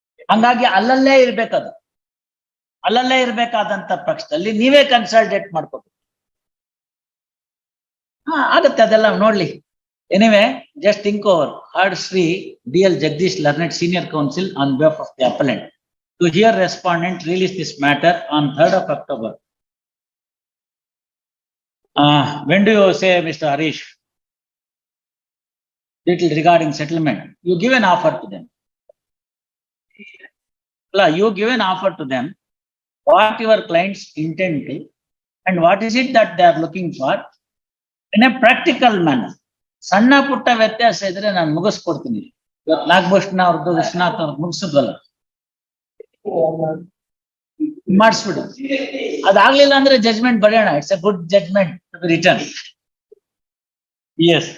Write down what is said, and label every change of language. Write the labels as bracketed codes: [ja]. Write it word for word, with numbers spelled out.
[kn] ಹಂಗಾಗಿ ಅಲ್ಲಲ್ಲೇ ಇರ್ಬೇಕದು. ಅಲ್ಲಲ್ಲೇ ಇರ್ಬೇಕಾದಂತ ಪಕ್ಷದಲ್ಲಿ ನೀವೇ ಕನ್ಸಲ್ಟೇಟ್ ಮಾಡ್ಕೋಬೇಕು. ಹಾ, ಆಗತ್ತೆ, ಅದೆಲ್ಲ ನೋಡ್ಲಿ. [en] Anyway, just think over. Heard Shri D L Jagadish learned, senior counsel on behalf of the appellant. To hear respondent release this matter on third of October. Uh, when do you say, Mister Harish, little regarding settlement? You give an offer to them. Well, you give an offer to them, what your clients intend to, and what is it that they are looking for in a practical manner. [kn] ಸಣ್ಣ ಪುಟ್ಟ ವ್ಯತ್ಯಾಸ ಇದ್ರೆ ನಾನು ಮುಗಿಸ್ಕೊಡ್ತೀನಿ. ಇವತ್ತು ನಾಗಭೂಷಣ ಅವ್ರದ್ದು, ವಿಶ್ವನಾಥ್ ಅವ್ರದ್ದು ಮುಗಿಸಿದ್ವಲ್ಲ, ಮಾಡಿಸ್ಬಿಡು. ಅದಾಗ್ಲಿಲ್ಲ ಅಂದ್ರೆ judgment ಬರೆಯೋಣ. [en] It's a good judgment to be return. [kn] S.